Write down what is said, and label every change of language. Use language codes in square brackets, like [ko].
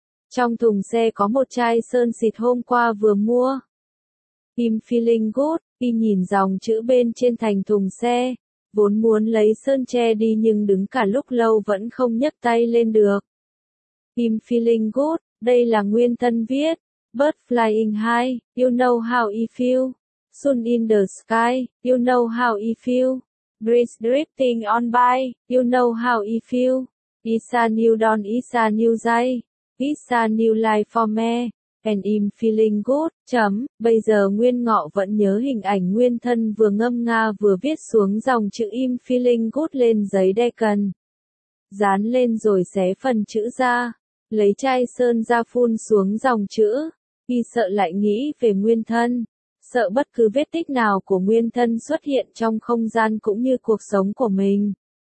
[vi] Trong thùng xe có một chai sơn xịt hôm qua vừa mua. [en] I'm feeling good, [vi] y nhìn dòng chữ bên trên thành thùng xe. Vốn muốn lấy sơn che đi nhưng đứng cả lúc lâu vẫn không nhấc tay lên được. [en] I'm feeling good, [vi] đây là nguyên thân viết. [en] Bird flying high, you know how I feel. Sun in the sky, you know how I feel. Breeze drifting on by, you know how I feel. It's a new dawn, it's a new day. It's a new life for me, and I'm feeling good. [vi] Chấm, bây giờ Nguyên Ngọ vẫn nhớ hình ảnh nguyên thân vừa ngâm nga vừa viết xuống dòng chữ [en] I'm feeling good [vi] lên giấy Deccan. Dán lên rồi xé phần chữ ra, lấy chai sơn ra phun xuống dòng chữ. Y sợ lại nghĩ về nguyên thân, sợ bất cứ vết tích nào của nguyên thân xuất hiện trong không gian cũng như cuộc sống của mình.